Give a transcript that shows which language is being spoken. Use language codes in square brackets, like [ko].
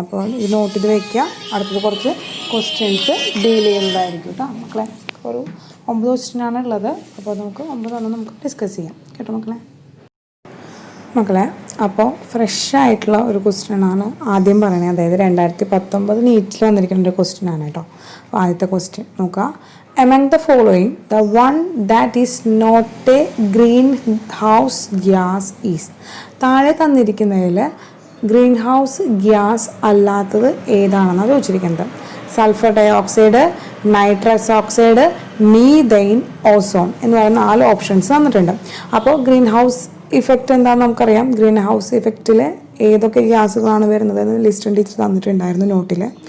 [ml] അപ്പോൾ ഇത് നോട്ട് ചെയ്ത് വെക്കുക. അടുത്തത് കുറച്ച് ക്വസ്റ്റ്യൻസ് ഡീൽ ചെയ്യുന്നതായിരിക്കും കേട്ടോ മക്കളെ. ഒരു 9 ക്വസ്റ്റ്യനാണ് ഉള്ളത്. അപ്പോൾ നമുക്ക് 9 നമുക്ക് ഡിസ്കസ് ചെയ്യാം കേട്ടോ മക്കളെ. അപ്പോൾ ഫ്രഷ് ആയിട്ടുള്ള ഒരു ക്വസ്റ്റ്യനാണ് ആദ്യം പറയണത്. അതായത് 2019 നീറ്റിൽ വന്നിരിക്കുന്ന ഒരു ക്വസ്റ്റ്യനാണ് കേട്ടോ. അപ്പോൾ ആദ്യത്തെ ക്വസ്റ്റ്യൻ നോക്കുക. [en] Among the following, the one that is not a greenhouse gas is. [ml] താഴെ തന്നിരിക്കുന്നതിൽ ഗ്രീൻ ഹൗസ് ഗ്യാസ് അല്ലാത്തത് ഏതാണെന്നാണ് ചോദിച്ചിരിക്കുന്നത്. Sulphur dioxide, nitrous oxide, methane, ozone എന്ന് പറയുന്ന 4 ഓപ്ഷൻസ് തന്നിട്ടുണ്ട്. അപ്പോൾ ഗ്രീൻ ഹൗസ് ഇഫക്റ്റ് എന്താണെന്ന് നമുക്കറിയാം. ഗ്രീൻ ഹൗസ് ഇഫക്റ്റിൽ ഏതൊക്കെ ഗ്യാസുകളാണ് വരുന്നത് എന്ന് ലിസ്റ്റ് ടീച്ചർ തന്നിട്ടുണ്ടായിരുന്നു നോട്ടിൽ.